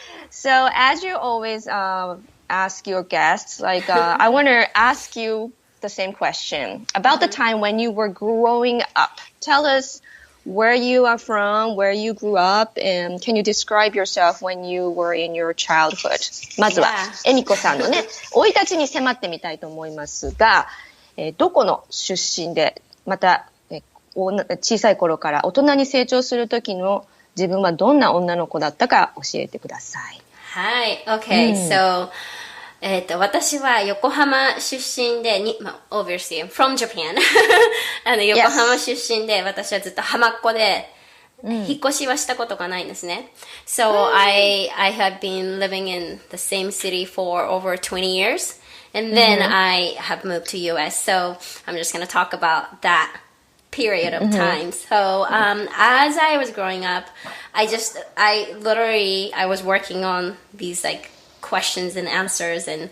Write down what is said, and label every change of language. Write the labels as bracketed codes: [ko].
[en] So as you always ask your guests, like I want to ask you the same question about the time when you were growing up. Tell us where you are from, where you grew up, and can you describe yourself when you were in your childhood? [ja] まずは、恵美子さんのね、生い立ちに迫ってみたいと思いますが、どこの出身で、また、小さい頃から大人に成長する時の自分はどんな女の子だったか教えてください。 [en] Hi. Okay. So [ja] 私は横浜出身で、 [en] obviously I'm from Japan [ja] 横浜出身で、私はずっと浜っ子で、引っ越しはしたことがないんですね。 [en] So I have been living in the same city for over 20 years. And then I have moved to US. So I'm just going to talk about that period of time. So as I was growing up, I was working on these like questions and answers.